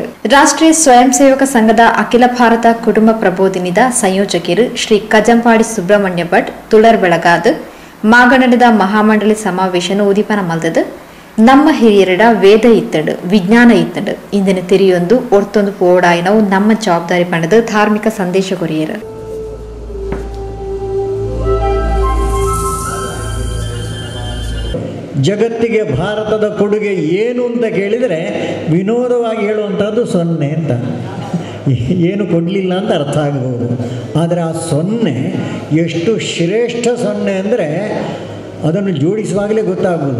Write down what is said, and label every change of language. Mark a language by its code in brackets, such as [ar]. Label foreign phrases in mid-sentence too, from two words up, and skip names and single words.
[tcy] ರಾಷ್ಟ್ರೀಯ ಸ್ವಯಂ ಸೇವಕ ಸಂಘದ ಅಖಿಲ ಭಾರತ ಕುಟುಂಬ ಪ್ರಬೋಧಿನಿದ ಸಂಯೋಜಕರು ಶ್ರೀ ಕಜಂಪಾಡಿ ಸುಬ್ರಹ್ಮಣ್ಯ ಭಟ್ ತುಳರ್ ಬೆಳಗಾದ ಮಾಗಂಡಲದ ಮಹಾಮಂಡಲಿ ಸಮಾವೇಶನ ಉದಿಪನ ಮಲ್ದದು ನಮ್ಮ ಹಿರಿಯರಡ ವೇದ ಇತ್ತಂಡು ವಿಜ್ಞಾನ ಇತ್ತಂಡು ಇಂದಿನ ತಿರಿಯೊಂದು ಒರ್ತೊಂದು ಪೋಡಾಯಿನವು ನಮ್ಮ ಜವಾಬ್ದಾರಿ ಪಂಡದ ಧಾರ್ಮಿಕ ಸಂದೇಶ ಕೊರಿಯರು. [kn] ಜಗತ್ತಿಗೆ ಭಾರತದ ಕೊಡುಗೆ ಏನು ಅಂತ ಕೇಳಿದರೆ ವಿನೋದವಾಗಿ ಹೇಳುವಂಥದ್ದು 0 ಅಂತ, ಏನು ಕೊಡಲಿಲ್ಲ ಅಂತ ಅರ್ಥ ಆಗ್ಬೋದು. ಆದರೆ ಆ 0 ಎಷ್ಟು ಶ್ರೇಷ್ಠ 0 ಅಂದರೆ ಅದನ್ನು ಜೋಡಿಸುವಾಗಲೇ ಗೊತ್ತಾಗ್ಬೋದು.